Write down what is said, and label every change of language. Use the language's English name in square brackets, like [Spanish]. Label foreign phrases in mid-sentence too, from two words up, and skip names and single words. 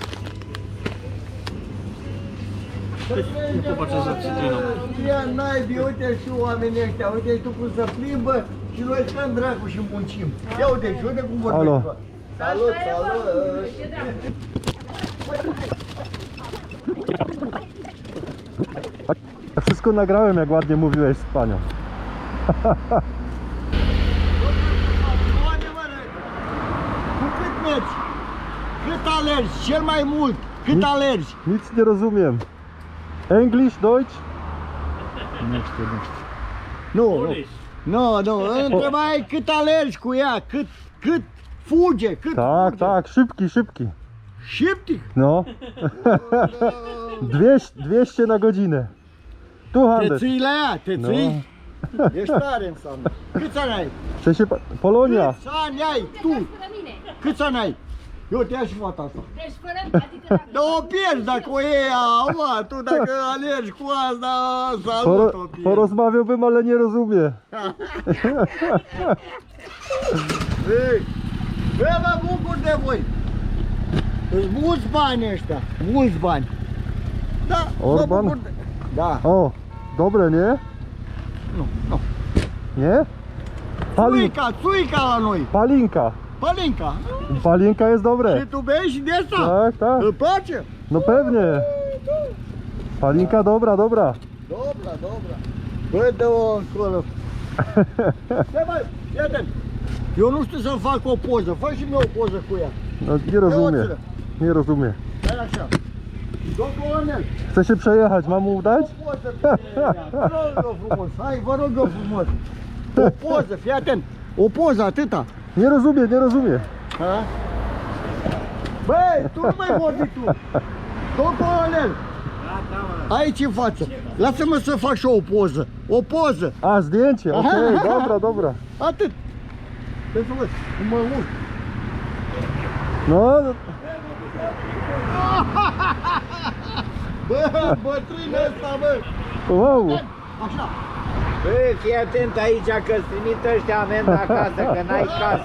[Polish] Nu popatrzę za cytryną. [Romanian] Ia naibii, uite și oamenii ăștia, uite tu cum se plimbă și noi stăm dracu și muncim. Ia uite și uite cum vorbesc. Alo. Salut, salut! [Polish] Wszystko nagrałem, jak ładnie mówiłeś z panią. [Romanian] Cu cât mergi? Cât alergi? Cel mai mult? Cât alergi? [Polish] Nic nie rozumiem. English, Deutsch? [Romanian] Nu, nu. Polish. Nu, întrebai e cât alergi cu ea, cât fuge, cât [Polish] Tak, [Romanian] fuge. [Polish] tak, szybki. [Romanian] Șiptic? [Polish] No. 200 na godzinę. [Romanian] Te [Polish] 200. [Romanian] ții la ea, te [Polish] No. [Romanian] ții? Ești tare înseamnă. Câți ani ai? [Polish] W sensie Polonia. [Romanian] Câți ani ai tu? Câți ani ai? Eu te ia și fata asta. Deci fără, adică dacă... Dar o pierzi dacă o iei, mă, tu dacă alergi cu asta, salut o pierzi. [Polish] Porozmawiałbym, ale nie rozumie. [Romanian] Ei, mă bucur de voi. Sunt mulți bani ăștia, mulți bani. Da, Orban? mă bucur de... Da, O, [Polish] dobre, nie? [Romanian] nu. [Polish] Nie? [Romanian] Țuica la noi, Palinka. Palinka. [Polish] Palinka jest [Romanian] Și [Polish] dobre. [Romanian] tu bei și de asta? [Polish] Tak, tak. [Romanian] Îți place? [Polish] No pewnie. Palinka dobra. Dobra. [Romanian] Bă, dă-o încolo. Stai, băi, ia atent. Eu nu știu să fac o poză, fă și mie o poză cu ea. [Polish] No, nie rozumie. Nie rozumie. [Romanian] Stai așa. Domn colonel, [Polish] Chce się przejechać, mam mu dać? [Romanian] o poză pentru ea. Vă rog eu frumos, hai, vă rog eu frumos. O poză, fii atent. O poză, atâta. [Polish] Nie rozumie. [Romanian] Ha? Băi, tu nu mai vorbi tu. Domn colonel. Aici în față. Lasă-mă să fac și eu o poză. O poză. A, [Polish] zdjęcie, okej, dobra. [Romanian] Atât. Pentru că mă urc. [Polish] No, [Romanian] Bă, bătrâne ăsta, bă. [Polish] wow. [Romanian] Așa. Bă, fii atent aici că-ți trimit ăștia amenda acasă, că n-ai casă.